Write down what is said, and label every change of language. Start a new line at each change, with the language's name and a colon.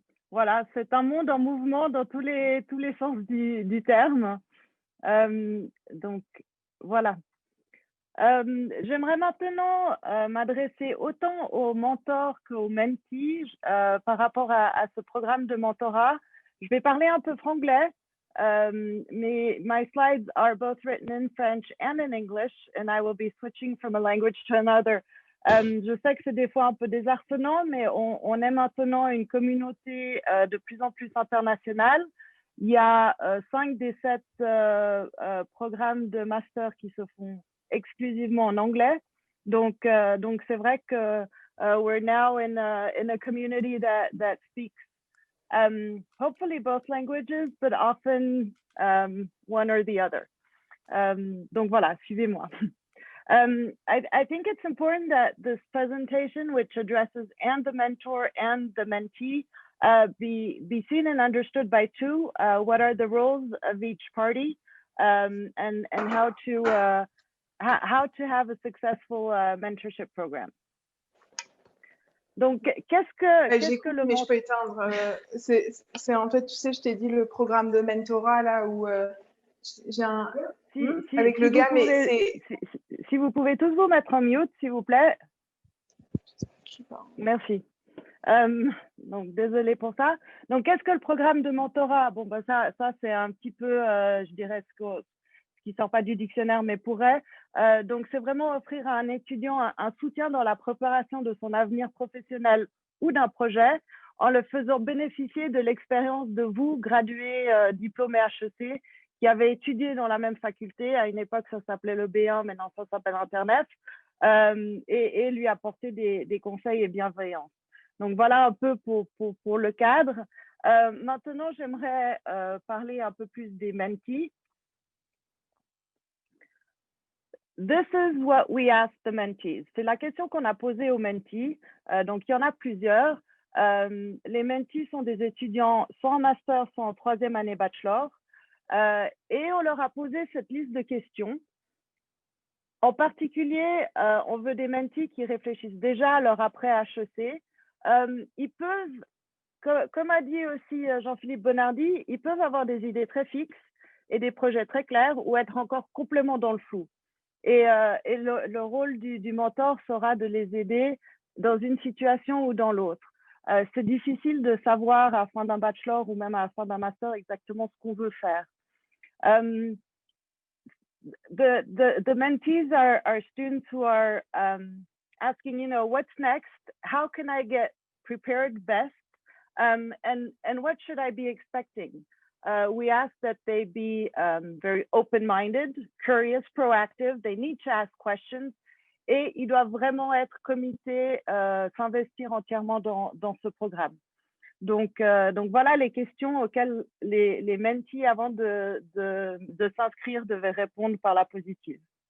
French: Voilà, c'est un monde en mouvement dans tous les sens du terme. Donc, voilà. J'aimerais maintenant m'adresser autant aux mentors qu'aux mentees par rapport à ce programme de mentorat. Je vais parler un peu franglais, mais
English: my slides are both written in French and in English, and I will be switching from a language to another.
French: Je sais que c'est des fois un peu désarçonnant, mais on est maintenant une communauté de plus en plus internationale. Il y a 5 des 7 programmes de master qui se font exclusivement en anglais. Donc c'est vrai que
English: we're now in a community that speaks hopefully both languages, but often one or the other.
French: Donc voilà, suivez-moi.
English: I think it's important that this presentation, which addresses and the mentor and the mentee, be seen and understood by two. What are the roles of each party, and how to have a successful mentorship program.
French: Donc, qu'est-ce que le mais je peux éteindre. C'est en fait, tu sais, je t'ai dit le programme de mentorat là où j'ai un avec le gars, mais c'est. Si vous pouvez tous vous mettre en mute, s'il vous plaît. Merci. Donc, désolée pour ça. Donc, qu'est-ce que le programme de mentorat? Bon, ça c'est un petit peu, je dirais, ce qui ne sort pas du dictionnaire, mais pourrait. Donc, c'est vraiment offrir à un étudiant un soutien dans la préparation de son avenir professionnel ou d'un projet, en le faisant bénéficier de l'expérience de vous, gradués diplômés HEC, qui avaient étudié dans la même faculté. À une époque, ça s'appelait le B1, maintenant ça s'appelle Internet, et lui apporter des conseils et bienveillance. Donc, voilà un peu pour le cadre. Maintenant, j'aimerais parler un peu plus des mentees.
English: This is what we ask the mentees.
French: C'est la question qu'on a posée aux mentees. Donc, il y en a plusieurs. Les mentees sont des étudiants soit en master, soit en 3e année bachelor. Et on leur a posé cette liste de questions. En particulier, on veut des mentees qui réfléchissent déjà à leur après HEC. Ils peuvent, comme a dit aussi Jean-Philippe Bonardi, ils peuvent avoir des idées très fixes et des projets très clairs ou être encore complètement dans le flou. Et le rôle du mentor sera de les aider dans une situation ou dans l'autre. C'est difficile de savoir à la fin d'un bachelor ou même à la fin d'un master exactement ce qu'on veut faire.
English: The mentees are students who are asking, you know, what's next? How can I get prepared best? And what should I be expecting? We ask that they be very open-minded, curious, proactive. They need to ask questions.
French: Et ils doivent vraiment être comités, s'investir entièrement dans ce programme. Donc voilà les questions auxquelles les mentees, avant de s'inscrire, devaient répondre par la positive.